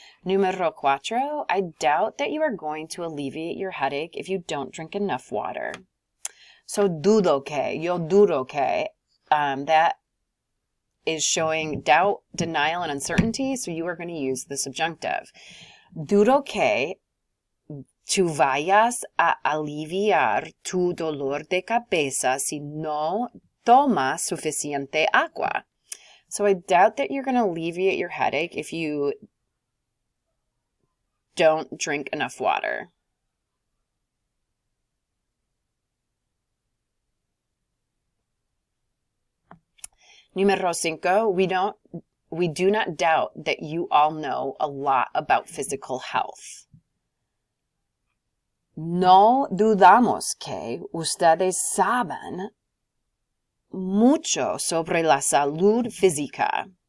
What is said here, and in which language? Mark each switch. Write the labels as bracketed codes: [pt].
[es] Número cuatro, [en] I doubt that you are going to alleviate your headache if you don't drink enough water. So [es] dudo que, yo dudo que, [en] that is showing doubt, denial, and uncertainty, so you are going to use the subjunctive. [es] Dudo que tú vayas a aliviar tu dolor de cabeza si no tomas suficiente agua. [en] So I doubt that you're going to alleviate your headache if you don't drink enough water. [es] Número cinco, [en] we do not doubt that you all know a lot about physical health. [es] No dudamos que ustedes saben mucho sobre la salud física.